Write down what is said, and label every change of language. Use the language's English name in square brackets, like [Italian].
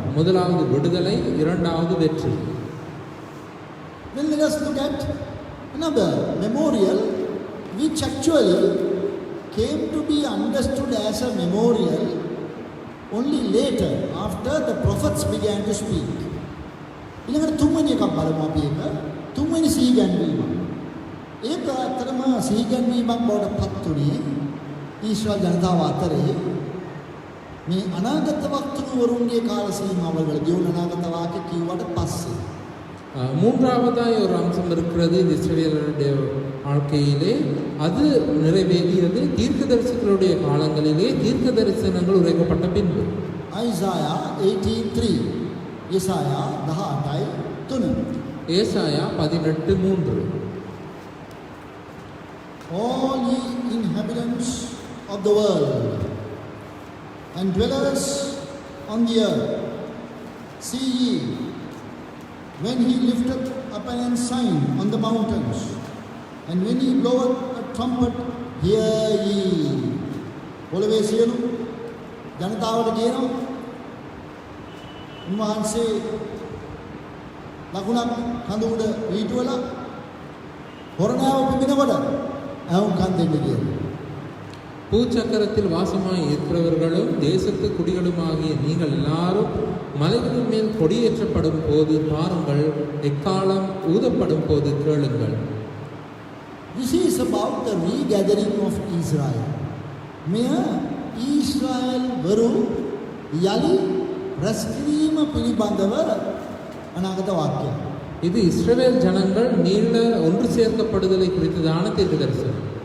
[Tamil] முதலாவது விடுதலை, இரண்டாவது வெற்றி. [English] Then let us look at another memorial which actually came to be understood as a memorial only later after the prophets began to speak. [Sinhala] ඊළඟට තුන්වෙනි එකක් බලමු අපි එක. තුන්වෙනි සිහිගැන්වීම. ඒක අතරම සිහිගැන්වීමක් බවට පත් වුණේ ඊශ්‍රායල් ජනතාව අතරේ මේ අනාගත වක්තෘවරුන්ගේ කාල සීමාවලදී ඔවුන් අනාගත වාක්‍ය කිව්වට පස්සේ [Tamil] மூன்றாவதாய் ஒரு அம்சம் இருக்கிறது இந்த இஸ்ரவேலருடைய வாழ்க்கையிலே. அது நிறைவேறியது தீர்க்கதரிசிகளுடைய காலங்களிலே தீர்க்க தரிசனங்கள் உரைக்கப்பட்ட பின்பு. [English] Isaiah 18:3. Isaiah 18:3. [Tamil] ஏசாயா 18:3. [English] All ye inhabitants of the world and dwellers on the earth, see ye, when he lifteth up an ensign on the mountains, and when he bloweth a trumpet hear ye. [Sinhala] පොළවේ සියලු ජනතාවට කියනවා උන්වහන්සේ ලකුණක් කඳු උඩ වීටුවලා හොරණාව පිඹිනකොට ඇහුම්කන් දෙන්න කියලා. [Tamil] பூச்சக்கரத்தில் வாசமாய் இருக்கிறவர்களும் தேசத்து குடிகளுமாகிய நீங்கள் எல்லாரும் மலைகளின் மேல் கொடியேற்றப்படும் போது பாருங்கள், எக்காலம் ஊதப்படும் போது கேளுங்கள். [English] This is about the regathering of Israel. [Sinhala] මෙය ඊශ්‍රායල් වරු යලි රැස් කිරීම පිළිබඳව අනාගත වාක්‍යයක්. [Tamil] இது இஸ்ரவேல் ஜனங்கள் மீள ஒன்று சேர்க்கப்படுதலை குறித்ததான தீர்க்கதரிசனம்.